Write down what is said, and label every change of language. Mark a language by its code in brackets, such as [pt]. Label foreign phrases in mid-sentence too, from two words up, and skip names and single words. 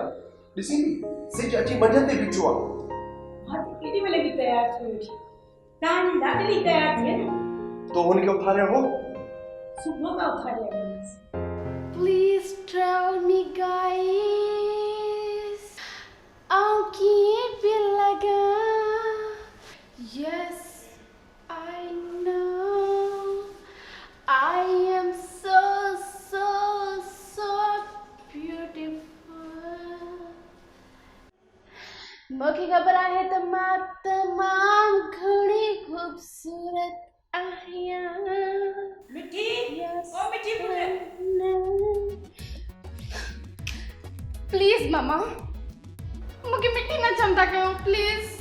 [sd] ॾिसी थी सिज अची मंझंदि ते बीठो आहे। मां त केॾी महिल बि तयार थी वेठी। तव्हांजी लाडली तयार थी न? तो हुनखे उथारियो हो? सुबुह खां उथारिया। [en] Please tell me guys, [sd] आओ कीअं पिया लॻा? [en] Yes, I know. I am so beautiful. [sd] मूंखे ख़बर आहे त मां तमामु घणी ख़ूबसूरत आहियां। मिठी Yes, ओ मिठी प्लीज मामा मूंखे मिठी न चमता कयो प्लीज।